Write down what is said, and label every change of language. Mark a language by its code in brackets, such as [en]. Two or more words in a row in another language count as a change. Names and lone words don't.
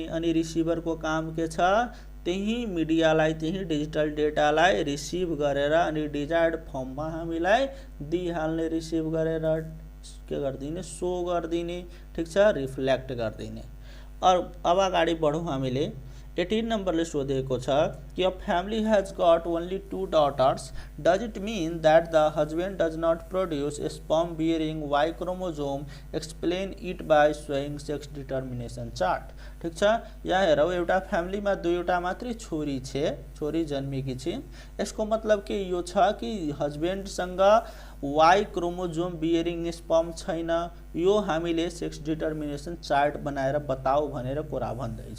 [ne] अनि रिसिभरको काम के छ, त्यही मिडियालाई, त्यही [en] digital data [ne] रिसिभ गरेर अनि [en] desired form [ne] हामीलाई दिइहाल्ने, रिसिभ गरेर के गर्दिने, सो गर्दिने, ठिक छ, रिफ्लेक्ट गर्दिने। अब अगाडि बढौँ हामीले। 18 नम्बरले सोधेको छ कि [en] a family has got only 2 daughters, does it mean that the husband does not produce sperm bearing Y chromosome, explain it by showing sex determination chart, [ne] ठिक छ। यहाँ हेरौँ एउटा फ्यामिलीमा दुईवटा मात्रै छोरी छे, छोरी जन्मेकी छिन्, यसको मतलब के यो छ कि हस्बैंडसँग [en] Y chromosome bearing sperm [ne] छैन, यो हामीले [en] sex determination chart [ne] बनाएर बताऊ भनेर कुरा भन्दैछ।